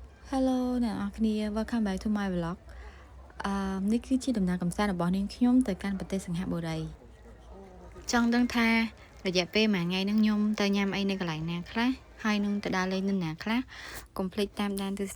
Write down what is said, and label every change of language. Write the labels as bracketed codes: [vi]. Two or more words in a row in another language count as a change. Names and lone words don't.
[km] Hello អ្នកនរគ្នា [en] Welcome back to my vlog [km] នេះគឺជាដំណើរកម្សាន្ត របស់នាងខ្ញុំទៅកាន់ប្រទេសសិង្ហបុរីចង់ដឹង ថារយៈពេលមួយថ្ងៃហ្នឹងខ្ញុំទៅញ៉ាំអីនៅកន្លែងណាខ្លះ ហើយនឹងទៅដើរលេងនៅណាខ្លះកុំភ្លេចតាមដានទស្ស